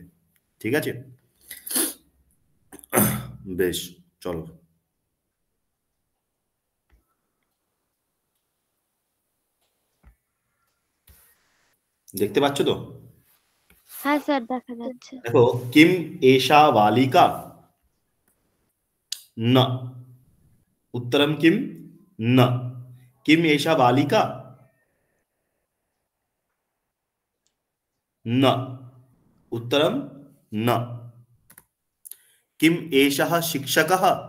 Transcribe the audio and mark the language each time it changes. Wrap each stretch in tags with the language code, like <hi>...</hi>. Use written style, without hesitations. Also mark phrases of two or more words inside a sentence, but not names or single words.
<bn>ঠিক আছে, বেশ, চলো। দেখতে পাচ্ছ তো? হ্যাঁ স্যার, দেখা যাচ্ছে।</bn> <sa>দেখো, কিম এষা বালিকা? न। उत्तरम किम? न। किम एषा बालिका? न। उत्तरम न। किम एषः शिक्षकः?</sa>